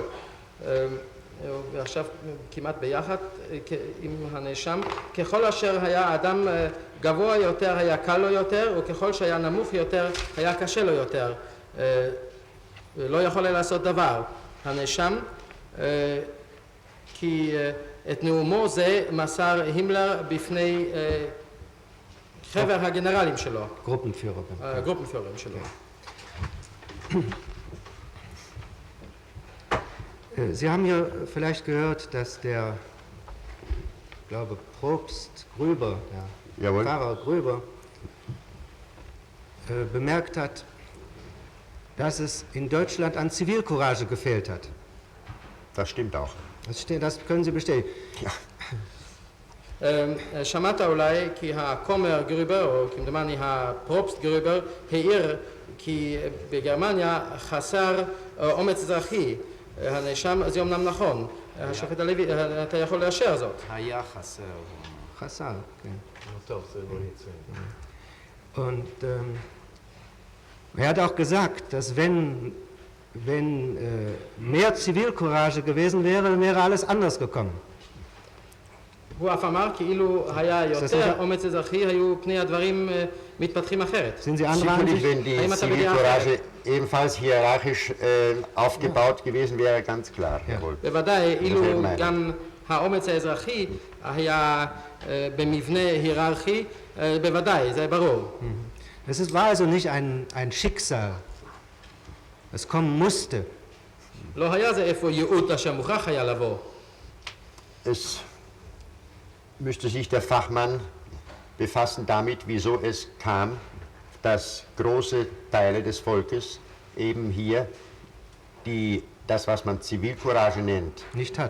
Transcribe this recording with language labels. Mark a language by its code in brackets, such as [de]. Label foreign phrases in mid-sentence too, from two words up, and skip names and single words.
[he] ועכשיו כמעט ביחד עם הנאשם, ככל אשר היה אדם גבוה יותר היה קל לו יותר, וככל שהיה נמוך יותר היה קשה לו יותר. לא יכול היה לעשות דבר. הנאשם, כי את נאומו זה מסר הימלר בפני חבר הגנרלים שלו. גרופנפיוררים שלו. [de] Sie haben ja vielleicht gehört, dass der, ich glaube, Propst Gröber, der Pfarrer Gröber, bemerkt hat, dass es in Deutschland an Zivilcourage gefehlt hat. Das stimmt auch. Das können Sie bestätigen. Ja. [he] שמעת אולי כי הכומר גרובר, או כמדומני הפרופסט גרובר, העיר כי בגרמניה חסר אומץ אזרחי. הנאשם, זה אומנם נכון, השופט הלוי, אתה יכול לאשר זאת. היה חסר. חסר, כן. טוב, זה לא יצא. [de] Und er hat auch gesagt, dass wenn mehr Zivilcourage gewesen wäre, wäre alles anders gekommen. [he] הוא אף אמר כאילו היה יותר אומץ אזרחי, היו פני הדברים מתפתחים אחרת. [de] Sicherlich, wenn die Zivilcourage ebenfalls hierarchisch aufgebaut gewesen wäre, ganz klar. [he] בוודאי, אילו גם האומץ האזרחי היה במבנה היררכי, בוודאי, זה ברור. [de] Es war also nicht ein Schicksal, es kommen musste. [he] לא היה זה איפה ייעוד אשר מוכרח היה לבוא. [de] Es müsste sich der Fachmann befassen damit, wieso es kam, dass große Teile des Volkes eben hier das, was man Zivilcourage nennt, nicht hatte.